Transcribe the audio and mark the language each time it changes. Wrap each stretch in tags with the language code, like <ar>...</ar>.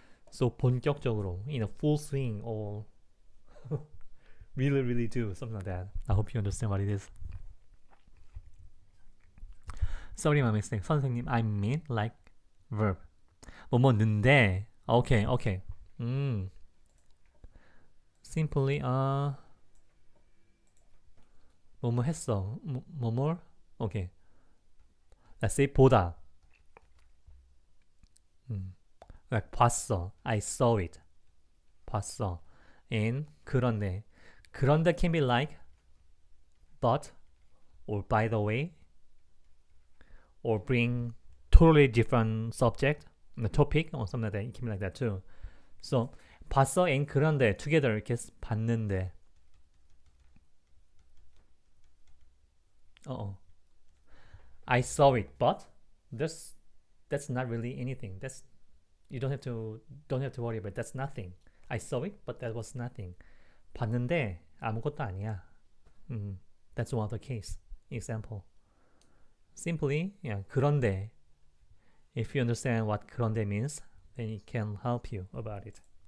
<en>So 본격적으로, in a full swing, or really do something like that. I hope you understand what it is. Sorry, my mistake. 선생님, I mean like verb.</en> <ko>뭐뭐는데. Okay. Simply 뭐뭐 했어.</ko> <en>뭐뭐. Okay. Let's say 보다. Like 봤어. I saw it. 봤어. And 그런데 can be like but or by the way or bring totally different subject, topic or something like that. It can be like that too.</en> <ko>So 봤어 and 그런데 together 이렇게 봤는데.</ko> <en>I saw it, but that's not really anything. You don't have to worry about it. That's nothing. I saw it, but that was nothing.</en> <ko>봤는데 아무것도 아니야.</ko> <en>That's one of the case example. Simply, 그런데. If you understand what 그런데 means, then it can help you about it.</en>